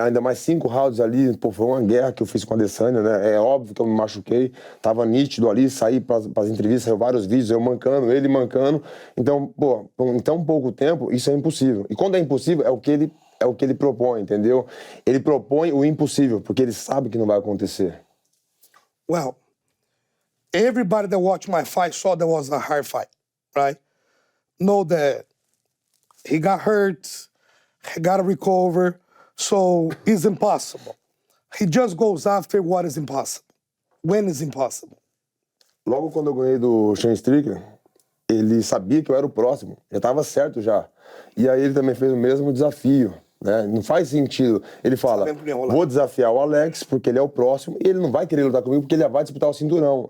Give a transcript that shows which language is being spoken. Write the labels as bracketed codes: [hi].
[pt] Ainda mais 5 rounds ali, pô, foi uma guerra que eu fiz com a Adesanya, né? É óbvio que eu me machuquei, tava nítido ali, saí pras entrevistas, saiu vários vídeos, eu mancando, ele mancando. Então, pô, em tão pouco tempo, isso é impossível. E quando é impossível, é o que ele propõe, entendeu? Ele propõe o impossível, porque ele sabe que não vai acontecer. [en] Well, everybody that watched my fight saw that was a hard fight, right? Know that he got hurt, he got to recover, so it's impossible. He just goes after what is impossible. When is impossible? [pt] Logo quando eu ganhei do Shane Strickland, ele sabia que eu era o próximo, já estava certo já. E aí ele também fez o mesmo desafio, né? Não faz sentido. Ele fala, vou desafiar o Alex porque ele é o próximo e ele não vai querer lutar comigo porque ele já vai disputar o cinturão.